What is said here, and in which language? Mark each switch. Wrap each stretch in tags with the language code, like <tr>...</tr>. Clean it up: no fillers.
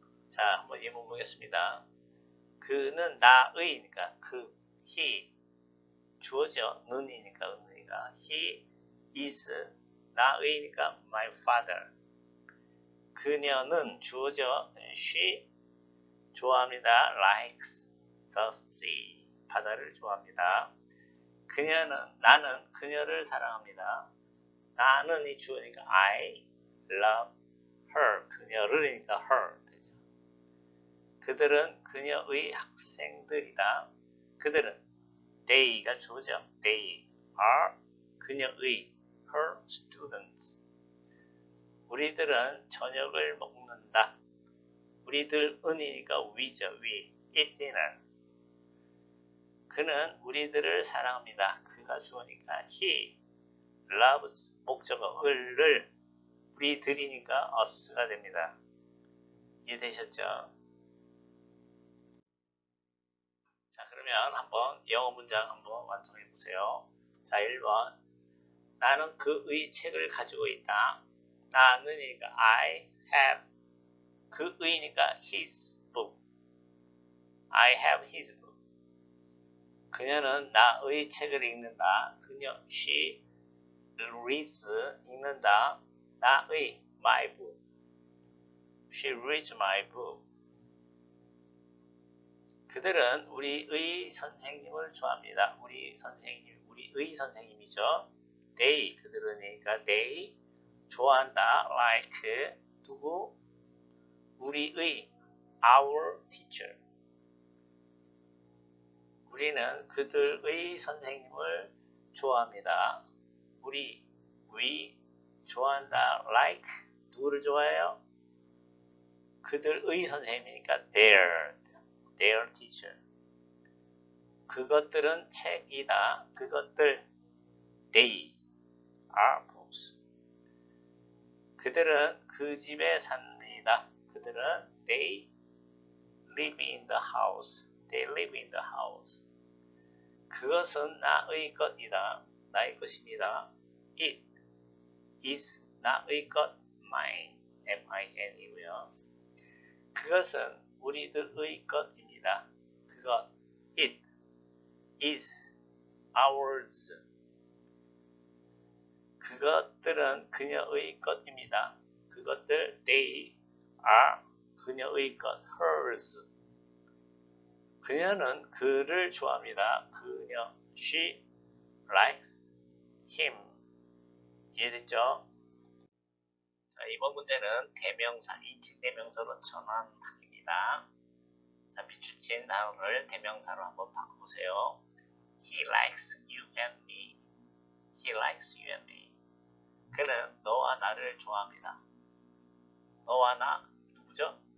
<ko>자, 한번 예문 보겠습니다. 그는 나의니까 그, he, 주어져, 는이니까 은이가</ko> <en>he is</en> <ko>나의니까</ko> <en>my father.</en> <ko>그녀는 주어져 she 좋아합니다.</ko> <en>likes the sea</en> <ko>바다를 좋아합니다. 나는 그녀를 사랑합니다. 나는 이 주어니까</ko> <en>I love her</en> <ko>그녀를이니까 her 되죠. 그들은 그녀의 학생들이다. 그들은 they가 주어져.</ko> <en>they are</en> <ko>그녀의</ko> <en>her students.</en> <ko>우리들은 저녁을 먹는다. 우리들은이니까 we죠.</ko> <en>we eat dinner.</en> <ko>그는 우리들을 사랑합니다. 그가 주어니까</ko> <en>he loves</en> <ko>목적어 을을 우리들이니까 us가 됩니다. 이해되셨죠? 자, 그러면 한번 영어 문장 한번 완성해 보세요. 자, 1번 나는 그의 책을 가지고 있다. 나는이니까</ko> <en>I have</en> <ko>그의니까</ko> <en>his book. I have his book.</en> <ko>그녀는 나의 책을 읽는다. 그녀</ko> <en>she reads</en> <ko>읽는다. 나의</ko> <en>my book. She reads my book.</en> <ko>그들은 우리의 선생님을 좋아합니다. 우리의 선생님이죠. They 그들은이니까 they 좋아한다. like 누구?</ko> <en>우리의 our teacher.</en> <ko>우리는 그들의 선생님을 좋아합니다. we 좋아한다. like 누구를 좋아해요? 그들의 선생님이니까</ko> <en>their teacher.</en> <ko>그것들은 책이다.</ko> <en>그것들 they are books.</en> <ko>그들은 그 집에 삽니다.</ko> <en>그들은 they live in the house. They live in the house.</en> <ko>그것은 나의 것이다. 나의 것입니다.</ko> <en>It is</en> <ko>나의 것.</ko> <en>mine.</en> <ko>M-I-N이고요. 그것은 우리들의 것입니다.</ko> <en>그것 it is ours.</en> <ko>그것들은 그녀의 것입니다. 그것들</ko> <en>they are</en> <ko>그녀의 것 hers. 그녀는 그를 좋아합니다.</ko> <en>그녀 she likes him.</en> <ko>이해됐죠? 자, 이번 문제는 대명사, 인칭 대명사로 전환하기입니다. 자, 비추친 단어를 대명사로 한번 바꿔보세요.</ko> <en>He likes you and me. He likes you and me.</en> <ko>그는 너와 나를 좋아합니다. 너와 나 누구죠?</ko>